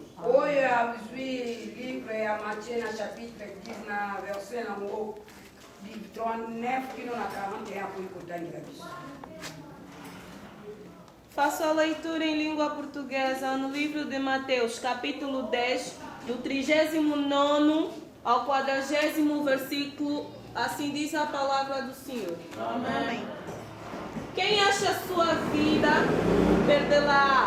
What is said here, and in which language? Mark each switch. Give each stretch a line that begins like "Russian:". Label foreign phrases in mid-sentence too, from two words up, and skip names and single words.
Lingala: Oyo azwi livre ya Matthieu na chapitre 10 na verset nango 39 kino na 41 kuikotangira biso.
Portuguese: Faço a leitura em língua portuguesa no livro de Mateus, capítulo 10, do 39º ao 40º versículo. Assim diz a palavra do Senhor. Amém. Quem acha sua vida, perdê-la.